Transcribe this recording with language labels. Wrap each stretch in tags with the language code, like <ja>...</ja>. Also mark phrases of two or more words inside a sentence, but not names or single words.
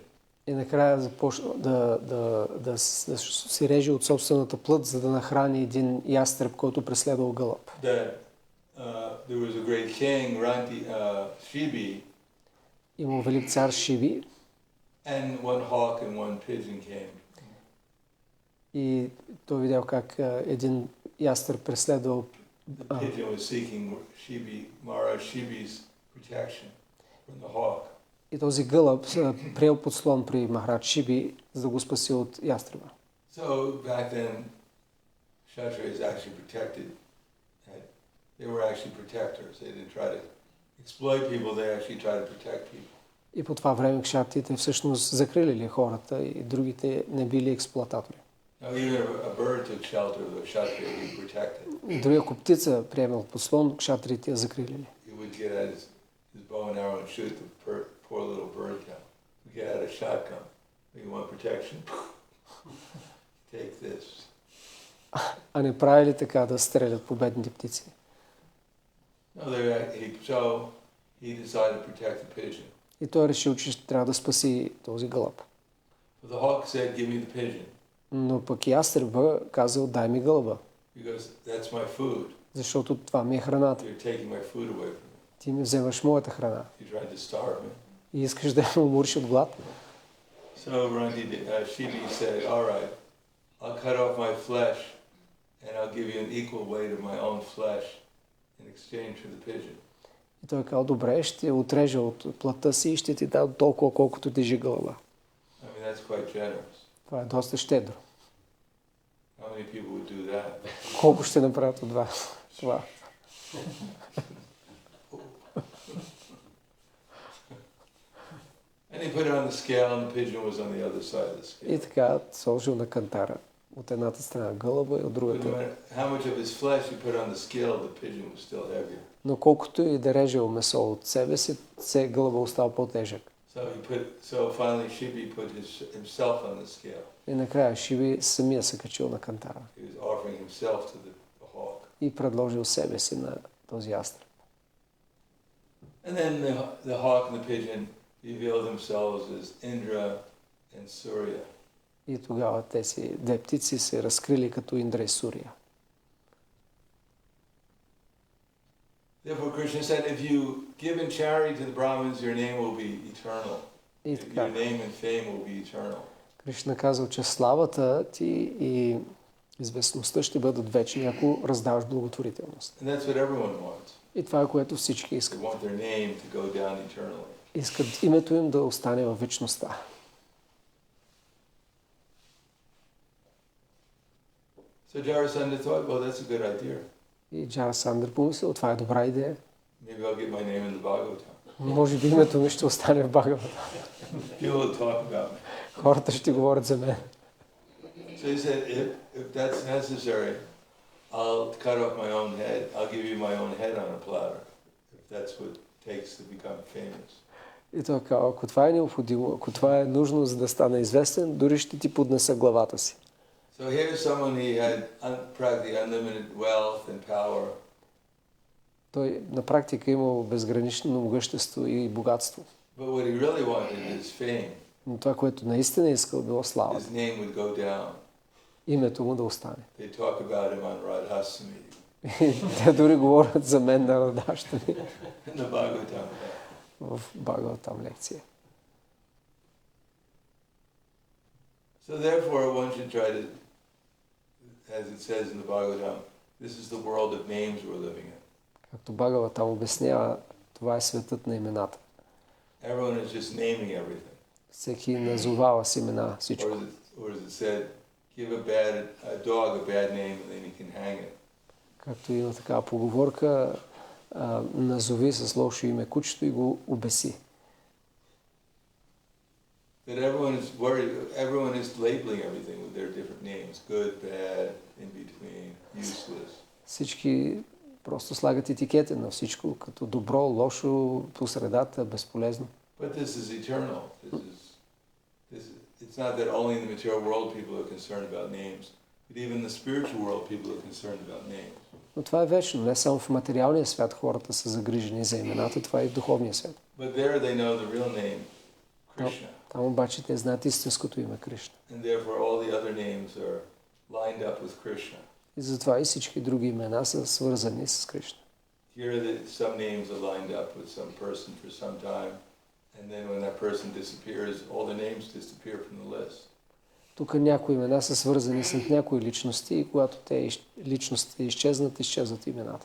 <bg>И накрая започна да си реже от собствената плът, за да нахрани един ястреб, който преследвал гълъб.</bg> <en>There was a great king, Shibi,</en> <bg>Имал велик цар Шиби</bg> <en>and one hawk and one pigeon came.</en> <bg>и той видял как един ястреб преследвал.</bg> <en>The pigeon was seeking Maharaj Shibi's protection from the hawk.</en> <bg>И този гълъб приел подслон при Махарадж Шиби, за да го спаси от ястреба.</bg> <en>So back then, Kshatriyas actually protected. They were actually protectors. They didn't try to exploit people. They actually tried to protect people.</en> <bg>И по това време кшатрите всъщност закрилили хората и другите не били експлоататори.</bg> <en>Now even if a bird took shelter of a Kshatriya, he protected.</en> <bg>Дори ако птица приемал подслон, кшатрите я закрилили.</bg> <en>He would get out his bow and arrow and shoot the poor little bird down. He would get out a shotgun. You want protection? Take this.</en> <bg>А не правили така да стрелят по бедните птици?</bg> <en>No, so he decided to protect the pigeon.</en> <bg>И той решил, че ще трябва да спаси този гълъб.</bg> <en>But the hawk said, "Give me the pigeon."</en> <bg>Но пък и ястреба казал, дай ми гълъба.</bg> <en>Because that's my food.</en> <bg>Защото това ми е храната.</bg> <en>You're taking my food away from me.</en> <bg>Ти ми вземаш моята храна.</bg> <en>You're trying to starve me.</en> <bg>И искаш да ме умориш от глад.</bg> <en>So Shibi said, "All right, I'll cut off my flesh, and I'll give you an equal weight of my own flesh in exchange for the pigeon."</en> <bg>И той казал, добре, ще отрежа от плътта си и ще ти дам толкова, колкото тежи гълъба.</bg> <en>I mean, that's quite generous.</en> <bg>Това е доста щедро.</bg> <en>How many people would do that?</en> <bg>Колко ще направят от това?</bg> <en>And he put it on the scale, and the pigeon was on the other side of the scale.</en> <bg>И така сложил на кантара. От едната страна гълъба и от</bg> <en>But no</en> <bg>другата.</bg> <en>matter how much of his flesh you put on the scale, the pigeon was still heavier.</en> <bg>Но колкото и да режел месо от себе си, гълъба остава по-тежък.</bg> <en>So finally Shibi put himself on the scale.</en> <bg>И накрая Шиби самия се качил на кантара.</bg> <en>He was offering himself to the hawk.</en> <bg>И предложил себе си на този ястреб.</bg> <en>And then the hawk and the pigeon revealed themselves as Indra and Surya.</en> <bg>И тогава тези две птици се разкрили като Индра и Сурия.</bg> <en>Therefore Krishna said, if you give in charity to the Brahmins, your name will be eternal.</en> <bg>И</bg> <en>Your</en> <bg>така,</bg> <en>name and fame will be eternal.</en> <bg>Кришна казал, че славата ти и известността ще бъдат вечни, ако раздаваш благотворителност.</bg> <en>And that's what everyone wants.</en> <bg>И това е което всички</bg> <en>They</en> <bg>искат.</bg> <en>want their name to go down eternally.</en> <bg>Искат името им да остане във вечността.</bg> <en>So Jarasandha thought, well, that's a good idea.</en> <bg>И Джарасандър помислил, това е добра идея.</bg> <en>Maybe I'll get my name in the Bhagavatam.</en> <bg>Може би името ми ще остане в Бхагавата.</bg> <en>People will talk about me.</en> <bg>Хората ще говорят за мен.</bg> <en>So he said, if that's necessary, I'll cut off my own head. I'll give you my own head on a platter, if that's what it takes to become famous.</en> <bg>И той казва, ако това е необходимо, ако това е нужно, за да стане известен, дори ще ти поднеса главата си.</bg> <en>So here's someone he had practically unlimited wealth and power.</en> <bg>Той на практика имал безгранично могъщество и богатство.</bg> <en>But what he really wanted is fame.</en> <bg>Но това, което наистина искал, било слава.</bg> <en>His name would go down.</en> <bg>Името му да остане.</bg> <en>They talk about him on Radhasami.</en> <bg>Те дори говорят за мен на Радхаштами</bg> <en>In the Bhagavatam.</en> <bg>в Бхагаватам лекция.</bg> <en>So therefore one should try to, as it says in the Bhagavatam, this is the world of names we're living in.</en> <bg>Както Бхагаватам обяснява, това е светът на имената.</bg> <en>Everyone is just naming everything.</en> <bg>Всеки назовава с имена всичко.</bg> <en>Or as it said, give a dog a bad name and then you can hang it.</en> <bg>Както има такава поговорка, назови с лошо име кучето и го обеси.</bg> <en>That everyone is worried, everyone is labeling everything with their different names, good, bad, in between, useless.</en> <bg>Всички просто слагат етикети на всичко, като добро, лошо, по средата, безполезно.</bg> <en>But this is eternal. It's not that only in the material world people are concerned about names, but even in the spiritual world people are concerned about names.</en> <bg>Но това е вечно. Не само в материалния свят хората са загрижени за имената, това е и в духовния свят.</bg> <en>But there they know the real name, Krishna.</en> <bg>Там обаче те знаят истинското име Кришна.</bg> <en>And therefore all the other names are lined up with Krishna.</en> <bg>И затова и всички други имена са свързани с Кришна.</bg> <en>Here some names are lined up with some person for some time, and then when that person disappears, all the names disappear from the list.</en> <bg>Тук някои имена са свързани с някои личности и когато те личности изчезнат, изчезват имената.</bg>